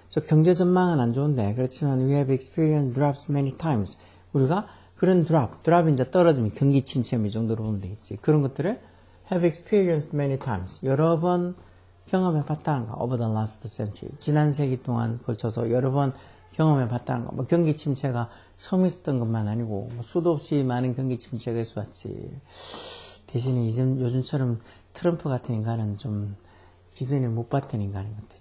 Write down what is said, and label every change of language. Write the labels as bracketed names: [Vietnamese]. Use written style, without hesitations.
[Korean] 저 경제 전망은 안 좋은데 그렇지만 [English] we have experienced drops many times. [Korean] 우리가 그런 drop이 이제 떨어지면 경기 침체 이 정도로 보면 되겠지. 그런 것들을 [English] have experienced many times. [Korean] 여러 번 경험해 봤다는 거. [English] over the last century. [Korean] 지난 세기 동안 걸쳐서 여러 번 경험해 봤다는 거. 뭐 경기 침체가 처음 있었던 것만 아니고 뭐 수도 없이 많은 경기 침체가 있어왔지. 대신에 요즘처럼 트럼프 같은 인간은 좀 기준을 못 받던 인간인 것 같아.